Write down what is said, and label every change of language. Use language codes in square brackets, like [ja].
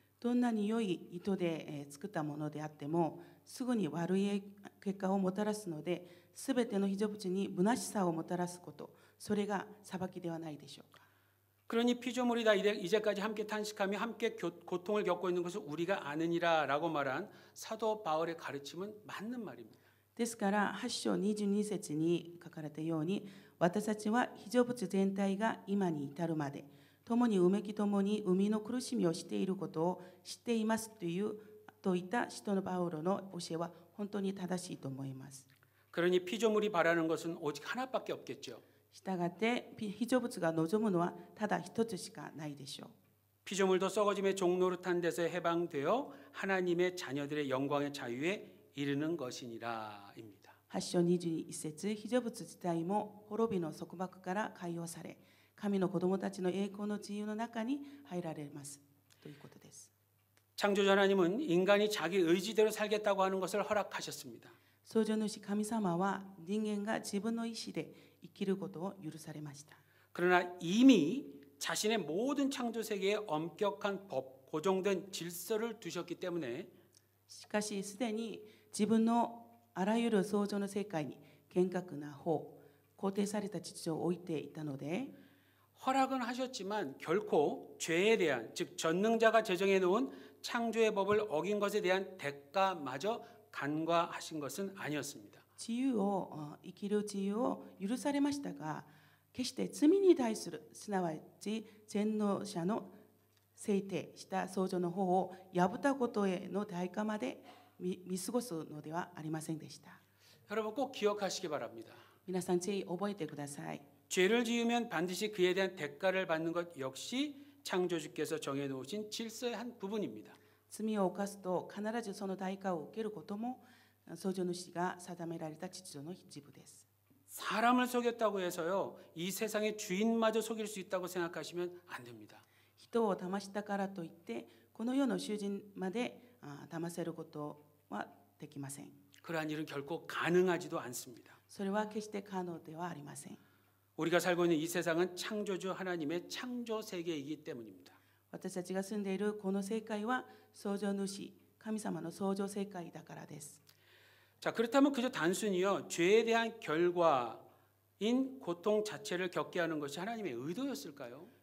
[ja] どんなに良い意図で作ったものであってもすぐに悪い結果をもたらすので、すべての被造物に虚しさをもたらすこと、それが裁きではないでしょうか。 [ko] 그러니 피조물이 다 이제까지 함께 탄식하며 함께 고통을 겪고 있는 것을 우리가 아느니라라고 말한 사도 바울의 가르침은 맞는 말입니다. [ja] ですから8章22節に書かれたように、私たちは被造物全体が今に至るまで共にうめき共に生みの苦しみをしていることを知っていますといった使徒のパウロの教えは本当に正しいと思います。 [ko] 그러니 피조물이 바라는 것은 오직 하나밖에 없겠죠. [ja] したがって被造物が望むのはただ一つしかないでしょう。 [ko] 피조물도 썩어짐의 종노릇한 데서 해방되어 하나님의 자녀들의 영광의 자유에 이르는 것이니라입니다. [ja] 8章21節、被造物自体も滅びの束縛から解放され、神の子供たちの栄光の自由の中に入られますということです。 [ko] 창조주 하나님은 인간이 자기 의지대로 살겠다고 하는 것을 허락하셨습니다. [ja] 創造主神様は人間が自分の意思で生きることを許されました。 [ko] 그러나 이미 자신의 모든 창조 세계에 엄격한 법, 고정된 질서를 두셨기 때문에 [ja] しかしすでに自分のあらゆる創造の世界に厳格な法、肯定された秩序を置いていたので、 [ko] 허락은 하셨지만 결코 죄에 대한, 즉 전능자가 제정해 놓은 창조의 법을 어긴 것에 대한 대가마저 간과하신 것은 아니었습니다. [ja] 自由を生きる自由を許されましたが、決して罪に対する、すなわち全能者の制定した創造の法を破ったことへの代価まで見過ごすのではありませんでした。 [ko] 여러분 꼭 기억하시기 바랍니다. [ja] 皆さんぜひ覚えてください。 [ko] 죄를 지으면 반드시 그에 대한 대가를 받는 것 역시 창조주께서 정해 놓으신 질서의 한 부분입니다. [ja] 罪を犯すと必ずその代価を受けることも創造主が定められた秩序の一部です。 [ko] 사람을 속였다고 해서요, 이 세상의 주인마저 속일 수 있다고 생각하시면 안 됩니다. [ja] 人を騙したからといってこの世の囚人まで騙せることはできません。 [ko] 그러한 일은 결코 가능하지도 않습니다. [ja] それは決して可能ではありません。 [ko] 우리가 살고 있는 이 세상은 창조주 하나님의 창조 세계이기 때문입니다. [ja] 私たちが住んでいるこの世界は創造主神様の創造世界だからです。 [ko] 자, 그렇다면 그저 단순히요, 죄에 대한 결과인 고통 자체를 겪게 하는 것이 하나님의 의도였을까요?